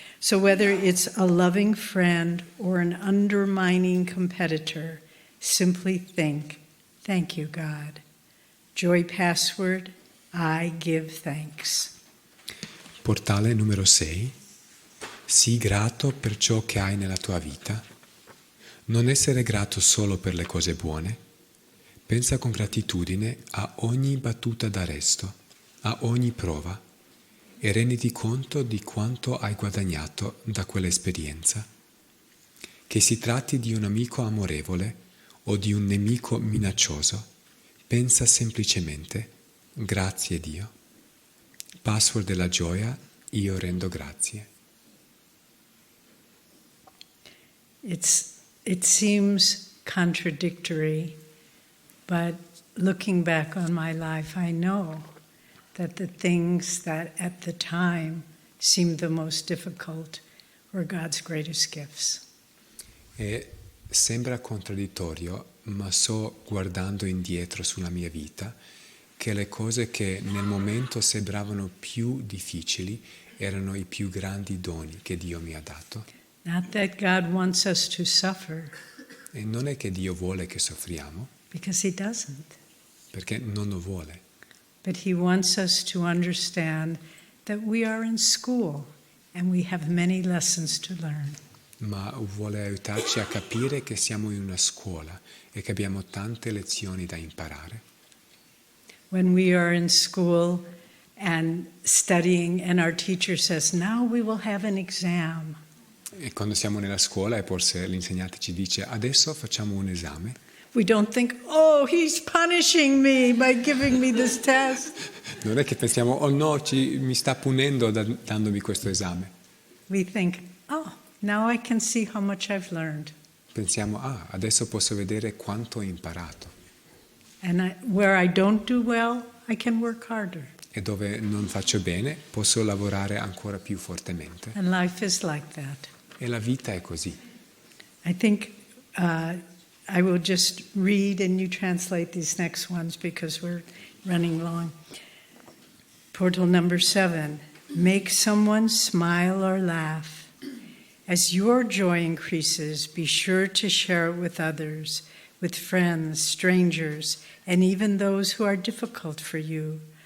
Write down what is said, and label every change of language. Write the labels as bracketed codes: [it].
[en] So whether it's a loving friend or an undermining competitor, simply think, thank you, God. Joy password, I give thanks. [it] Portale numero 6. Sii grato per ciò che hai nella tua vita. Non essere grato solo per le cose buone. Pensa con gratitudine a ogni battuta d'arresto, a ogni prova, e renditi conto di quanto hai guadagnato da quell'esperienza. Che si tratti di un amico amorevole o di un nemico minaccioso, pensa semplicemente, grazie Dio. Password della gioia, io rendo grazie. [en] It seems contradictory, but looking back on my life, I know that the things that at the time seemed the most difficult were God's greatest gifts. [it] E sembra contraddittorio, ma so, guardando indietro sulla mia vita, che le cose che nel momento sembravano più difficili erano i più grandi doni che Dio mi ha dato. [en] Not that God wants us to suffer, [it] E non è che Dio vuole che soffriamo, [en] because He doesn't. [it] perché non lo vuole, [en] But He wants us to understand that we are in school and we have many lessons to learn. [it] ma vuole aiutarci a capire che siamo in una scuola e che abbiamo tante lezioni da imparare. [en] When we are in school and studying and our teacher says, now we will have an exam. [it] E quando siamo nella scuola e forse l'insegnante ci dice adesso facciamo un esame, [en] We don't think, oh, he's punishing me by giving me this test. [it] non è che pensiamo oh no, mi sta punendo dandomi questo esame. [en] We think, oh, now I can see how much I've learned. [it] Pensiamo adesso posso vedere quanto ho imparato. [en] And where I don't do well, I can work harder. [it] E dove non faccio bene posso lavorare ancora più fortemente. [en] And life is like that. [it] E la vita è così. [en] I think I will just read and you translate these next ones because we're running long. Portal number 7. Make someone smile or laugh. As your joy increases, be sure to share it with others, with friends, strangers, and even those who are difficult for you.